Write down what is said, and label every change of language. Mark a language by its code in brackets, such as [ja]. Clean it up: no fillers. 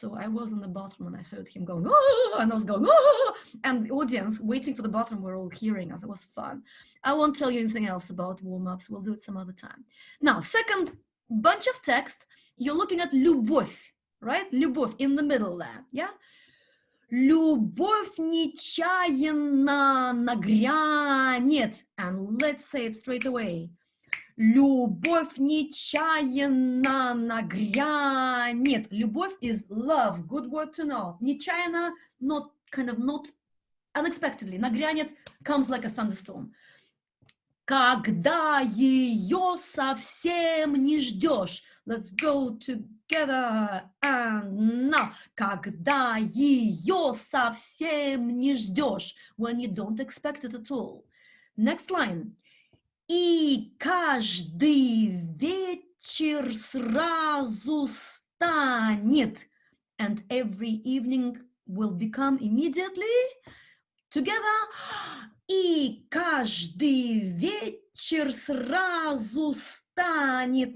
[en] So I was in the bathroom and I heard him going, oh, and I was going, oh, and the audience waiting for the bathroom were all hearing us. It was fun. I won't tell you anything else about warm-ups. We'll do it some other time. Now, second bunch of text, you're looking at Lyubov, right? Lyubov in the middle there, yeah? [ru] Любовь нечаянно нагрянет. [en] And let's say it straight away. [ru] Любовь нечаянно нагрянет. Любовь [en] is love, good word to know. [ru] Нечаянно, [en] not unexpectedly. [ru] Нагрянет [en] comes like a thunderstorm. [ru] Когда ее совсем не ждешь. [en] Let's go together and now. [ru] Когда ее совсем не ждешь. [en] When you don't expect it at all. Next line. [ru] И каждый вечер сразу станет. [en] And every evening will become immediately. Together. [ru] И каждый вечер сразу станет.